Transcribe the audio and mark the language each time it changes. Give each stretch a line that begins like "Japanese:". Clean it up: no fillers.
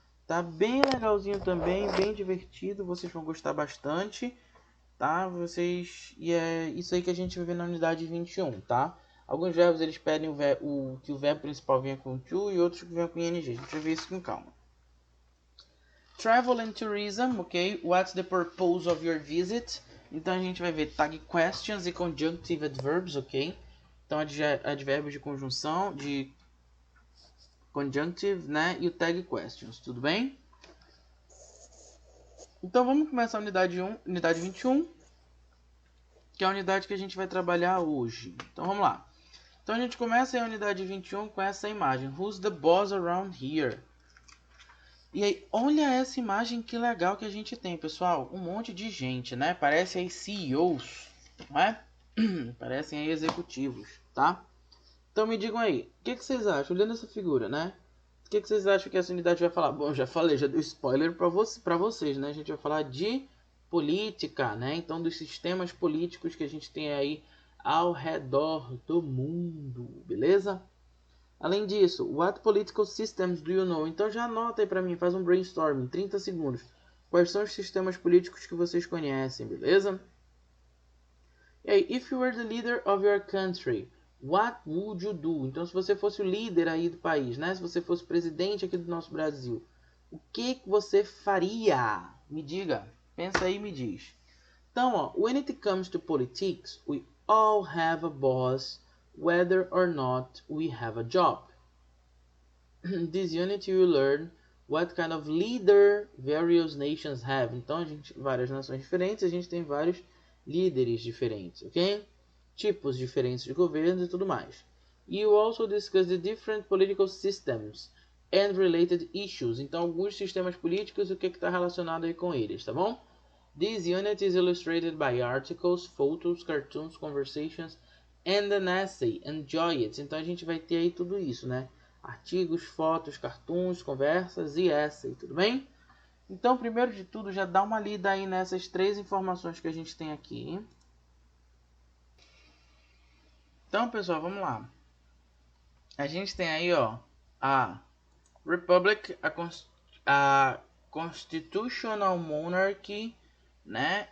Portuguese: Tá bem legalzinho também, bem divertido. Vocês vão gostar bastante, tá? E é isso aí que a gente vai ver na unidade 21, tá? Alguns verbos eles pedem que o verbo principal venha com to e outros que venham com ing. A gente vai ver isso com calma.
English: Travel and tourism, ok? What's the purpose of your visit?
Portuguese: Então a gente vai ver tag questions e conjunctive adverbs, ok? Então advérbios de conjunção, de conjunctive, né? E o tag questions, tudo bem? Então vamos começar a unidade 21, que é a unidade que a gente vai trabalhar hoje. Então vamos lá. Então a gente começa a unidade 21 com essa imagem.
English: Who's the boss around here?
Portuguese: E aí, olha essa imagem que legal que a gente tem, pessoal. Um monte de gente, né? Parece aí CEOs, não é? Parecem aí executivos, tá? Então me digam aí, o que vocês acham? Olhando essa figura, né? O que vocês acham que essa unidade vai falar? Bom, já falei, já dei spoiler para vocês, né? A gente vai falar de política, né? Então, dos sistemas políticos que a gente tem aí ao redor do mundo, beleza? Além disso,
English: what political systems do you know?
Portuguese: Então já anota aí para mim, faz um brainstorming, 30 segundos. Quais são os sistemas políticos que vocês conhecem, beleza? E aí,
English: if you were the leader of your country, what would you do?
Portuguese: Então, se você fosse o líder aí do país, né? Se você fosse o presidente aqui do nosso Brasil, o que você faria? Me diga, pensa aí e me diz. Então, ó,
English: when it comes to politics, we all have a boss, whether or not we have a job. This unit you will learn what kind of leader various nations have.
Portuguese: Então, várias nações diferentes, a gente tem vários líderes diferentes, ok? Tipos diferentes de governos e tudo mais.
English: You also discuss the different political systems and related issues.
Portuguese: Então, alguns sistemas políticos e o que está relacionado aí com eles, tá bom?
English: This unit is illustrated by articles, photos, cartoons, conversations, and an essay. Enjoy it.
Portuguese: Então a gente vai ter aí tudo isso, né? Artigos, fotos, cartoons, conversas e essay, tudo bem? Então, primeiro de tudo, já dá uma lida aí nessas 3 informações que a gente tem aqui. Então, pessoal, vamos lá. A gente tem aí, ó, a Republic, a Constitutional Monarchy, né?